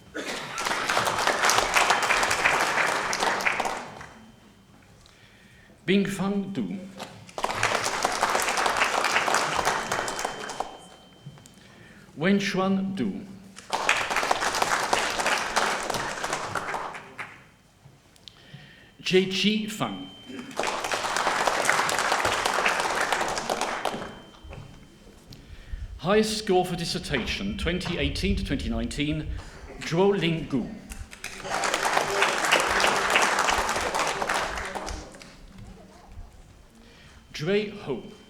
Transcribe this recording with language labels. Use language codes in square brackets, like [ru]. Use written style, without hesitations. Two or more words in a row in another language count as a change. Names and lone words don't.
[en] Bingfang Du. Wenxuan Du. Jie Fang. Highest score for dissertation 2018 to 2019, Zhuo Ling Gu. Jue Ho.